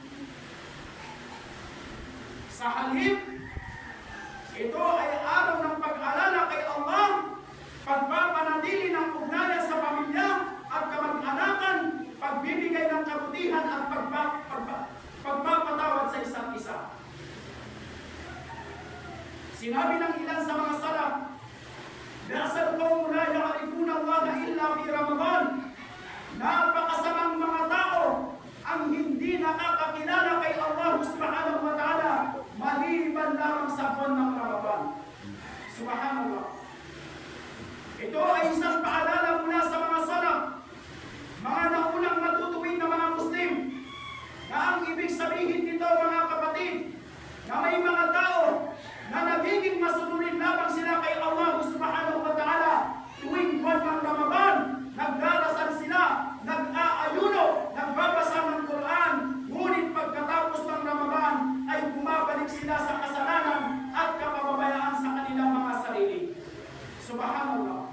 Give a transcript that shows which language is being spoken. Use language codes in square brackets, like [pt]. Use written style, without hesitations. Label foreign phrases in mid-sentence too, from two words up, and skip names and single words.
[tl] Sa halip, ito ay araw ng pag-alala kay Allah, pagpapanatili ng ugnayan sa pamilya at kamag-anakan, pagbibigay ng kabutihan at pagpapatawad sa isa't isa. Sinabi ng ilan sa mga salaf, [ar] "بئس القوم لا يعرفون الله إلا في رمضان." [tl] Napakasamang mga tao ang hindi nakakakilala kay Allah [ar] سبحانه وتعالى [tl] maliban lamang sa buwan ng Ramadan. Subhanallah. Ito ay isang paalala mula sa mga salaf, mga naunang matutuwid na mga Muslim, na ang ibig sabihin nito, mga kapatid, na may mga tao na nagiging masunurin lamang sila kay Allah [ar] سبحانه وتعالى [tl] tuwing buwan ng Ramadan, nagdarasal sila, nag-aayuno, nagbabasa ng Quran, ngunit pagkatapos ng Ramadan ay bumabalik sila sa kasalanan at kapababayaan sa kanilang mga sarili. Subhanallah.